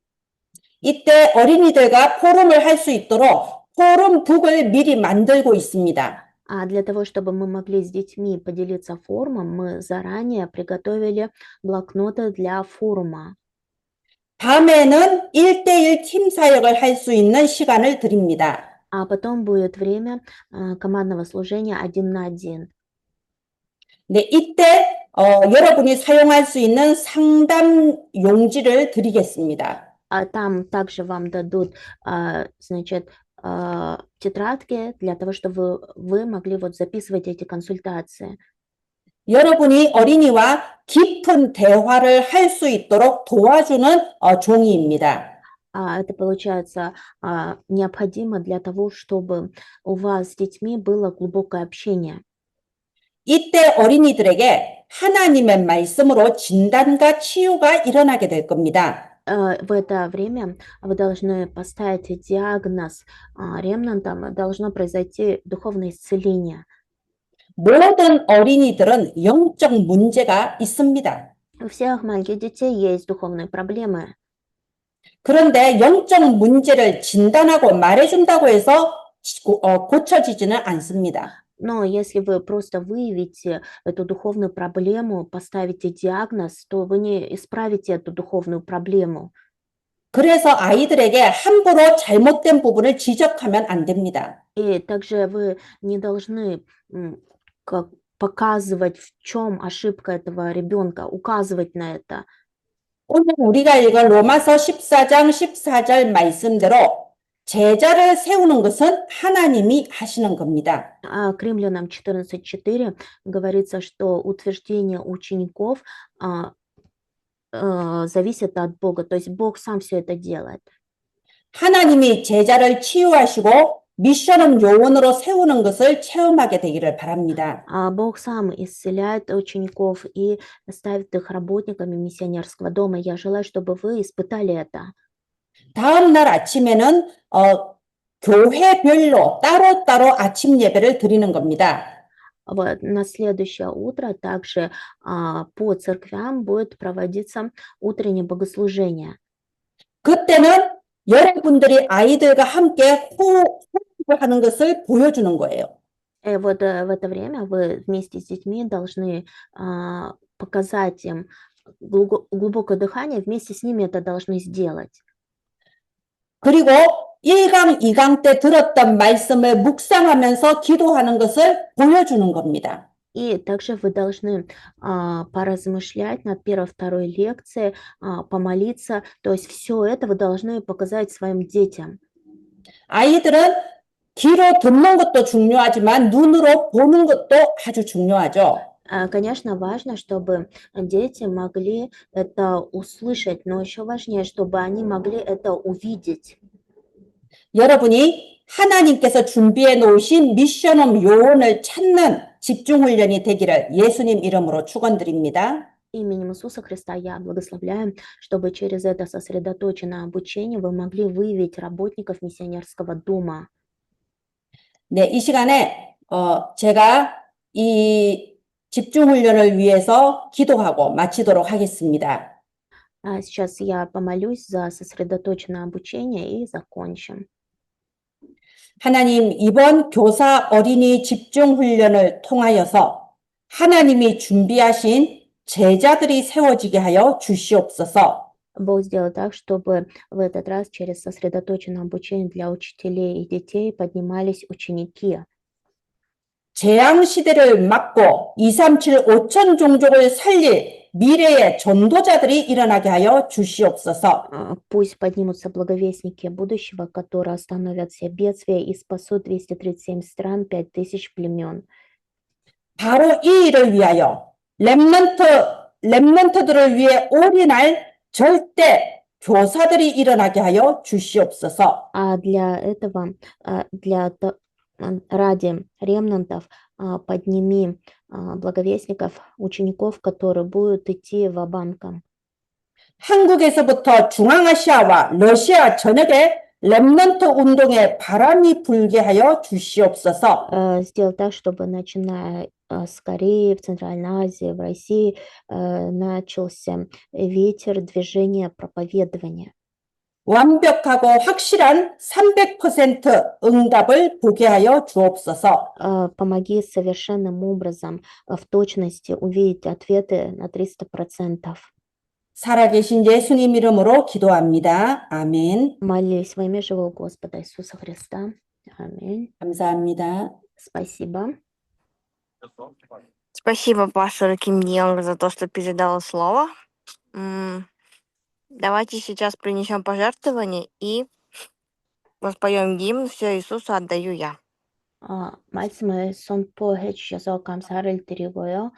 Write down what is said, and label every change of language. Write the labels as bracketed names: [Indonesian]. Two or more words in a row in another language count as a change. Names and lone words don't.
[Korean] 이때 어린이들과 포럼을 할 수 있도록 포럼북을 미리 만들고 있습니다. [Russian] Для того, чтобы мы могли с детьми поделиться форумом, мы заранее приготовили блокноты для форума. [Korean] 밤에는 1대1 팀 사역을 할 수 있는 시간을 드립니다. [Russian] Потом будет время командного служения 1 на 1. [Korean] 네, 이때 여러분이 사용할 수 있는 상담 용지를 드리겠습니다. [Russian] Там также вам дадут, значит, тетрадки для того, чтобы вы могли вот записывать эти консультации. [Korean] 여러분이 어린이와 깊은 대화를 할 수 있도록 도와주는 종이입니다. [Russian] Это получается необходимо для того, чтобы у вас с детьми было глубокое общение. [Korean] 이때 어린이들에게 하나님의 말씀으로 진단과 치유가 일어나게 될 겁니다. [Russian] В это время вы должны поставить диагноз ремнантам, должно произойти духовное исцеление. [Korean] 모든 어린이들은 영적 문제가 있습니다. [Russian] У всех маленьких детей есть духовные проблемы. [Korean] 그런데 영적 문제를 진단하고 말해준다고 해서 고쳐지지는 않습니다. [Russian] Но если вы просто выявите эту духовную проблему, поставите диагноз, то вы не исправите эту духовную проблему. [Korean] 그래서 아이들에게 함부로 잘못된 부분을 지적하면 안 됩니다. [Russian] И также вы не должны показывать, в чем ошибка этого ребенка, указывать на это. [Korean] 오늘 우리가 읽은 로마서 14장 14절 말씀대로 제자를 세우는 것은 하나님이 하시는 겁니다. [Russian] К Римлянам 14:4 говорится, что утверждение учеников зависит от Бога, то есть Бог сам все это делает. [Korean] 하나님이 제자를 치유하시고 미션업 요원으로 세우는 것을 체험하게 되기를 바랍니다. [Russian] Бог сам исцеляет учеников и ставит их работниками миссионерского дома. Я желаю, чтобы вы испытали это. [Korean] 다음 날 아침에는 교회별로 따로따로 아침 예배를 드리는 겁니다. [Russian] Вот, на следующее утро также по церквям будет проводиться утреннее богослужение. [Korean] 그때는 여러분들이 아이들과 함께 호흡을 하는 것을 보여주는 거예요. [Russian] И вот в это время вы вместе с детьми должны показать им глубокое дыхание, вместе с ними это должны сделать. [Korean] 그리고 1강, 2강 때 들었던 말씀을 묵상하면서 기도하는 것을 보여주는 겁니다. [Russian] И также вы должны поразмышлять над первой, второй лекцией, помолиться. То есть все это вы должны показать своим детям. [Korean] 아이들은 귀로 듣는 것도 중요하지만 눈으로 보는 것도 아주 중요하죠. [Russian] Конечно, важно, чтобы дети могли это услышать, но еще важнее, чтобы они могли это увидеть. [Korean] 여러분이 하나님께서 준비해 놓으신 미션업 요원을 찾는 집중훈련이 되기를 예수님 이름으로 축원드립니다. [Russian] Именем Иисуса Христа я благословляю, чтобы через это сосредоточенное обучение вы могли выявить работников миссионерского дома. [Korean] 네, 이 시간에 제가 이 집중훈련을 위해서 기도하고 마치도록 하겠습니다. [Russian] Сейчас я помолюсь за сосредоточенное обучение и закончим. [Korean] 하나님, 이번 교사 어린이 집중훈련을 통하여서 하나님이 준비하신 제자들이 세워지게 하여 주시옵소서. [Russian] Бог сделал так, чтобы в этот раз через сосредоточенное обучение для учителей и детей поднимались ученики. [Korean] 재앙 시대를 막고 237 5천 종족을 살릴 미래의 전도자들이 일어나게 하여 주시옵소서. [Russian] Пусть поднимутся благовестники будущего, которые остановят все бедствия и спасут 237 стран, 5000 племен. [Korean] 바로 이 일을 위하여 렘넌트들을 위해 올인할 절대 교사들이 일어나게 하여 주시옵소서. [Russian] Для этого, ради ремнантов, подними благовестников, учеников, которые будут идти ва-банком. [Korean] 한국에서부터 중앙아시아와 러시아 전역에 렘넌트 운동의 바람이 불게 하여 주시옵소서. [Russian] Сделай так, чтобы начиная с Кореи, в Центральной Азии, в России начался ветер движения проповедования. [Korean] 완벽하고 확실한 300% 응답을 보게 하여 주옵소서. [Russian] Помоги совершенным образом, в точности увидеть ответы на 300%. [Korean] 살아계신 예수님 이름으로 기도합니다. 아멘. [Russian] Молись во имя живого Господа Иисуса Христа. Аминь. [Korean] 감사합니다. [Russian] Спасибо. Спасибо, пастор Ким Йонг, за то, что передал слово. Давайте сейчас принесем пожертвование и воспоем гимн «Все Иисусу отдаю я». [Korean] 말씀을 선포해 주셔서 감사를 드리고요.